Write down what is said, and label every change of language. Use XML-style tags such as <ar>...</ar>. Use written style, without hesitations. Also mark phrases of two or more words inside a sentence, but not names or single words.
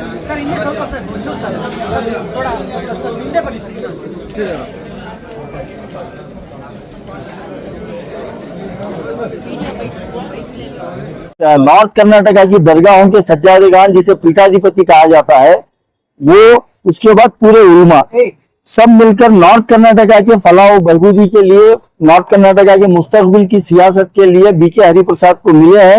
<kn>ಸರ್ ಇನ್ನೇ ಸ್ವಲ್ಪ ಸರ್ ಸರ್ ಥೋಡಾ ಸರ್ ಹಿಂದೆ ಬನ್ನಿ</kn> <hi>नॉर्थ कर्नाटका की दरगाहों के सज्जादेगान जिसे पीठाधिपति कहा जाता है, वो उसके बाद पूरे उलमा सब मिलकर नॉर्थ कर्नाटका के फलाह बहबूदी के लिए, नॉर्थ कर्नाटका के मुस्तकबिल की सियासत के लिए बीके हरिप्रसाद को मिले हैं।</hi>